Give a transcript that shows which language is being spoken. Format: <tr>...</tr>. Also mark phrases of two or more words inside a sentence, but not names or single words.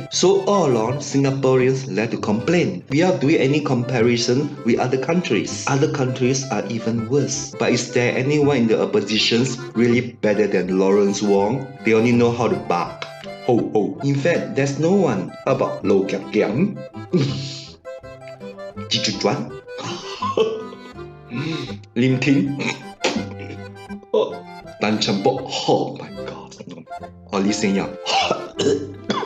<en>So all along, Singaporeans like to complain without doing any comparison with other countries. Other countries are even worse. But is there anyone in the oppositions really better than Lawrence Wong? They only know how to bark. Ho ho. In fact, there's no one. How about Lo Kiak Kiang? Chi Chu Chuan? Lim Ting? Tan Chen Bo? Oh my god. Or Lee Hsien Loong?</en>